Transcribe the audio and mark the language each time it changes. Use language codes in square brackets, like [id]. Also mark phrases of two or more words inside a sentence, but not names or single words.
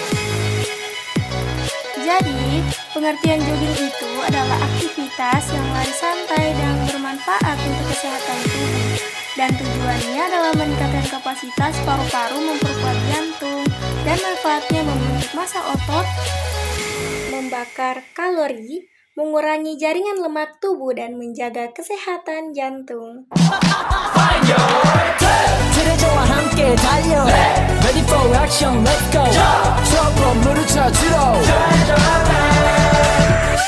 [id] Jadi, pengertian jogging itu adalah aktivitas yang lari santai dan bermanfaat untuk kesehatan tubuh. Dan tujuannya adalah meningkatkan kapasitas paru-paru, memperkuat jantung, dan manfaatnya membentuk massa otot, membakar kalori, mengurangi jaringan lemak tubuh, dan menjaga kesehatan jantung. [ko] 트레저와 함께 달려 [en] Ready for action, let's go [ko] 저거 물을 찾으러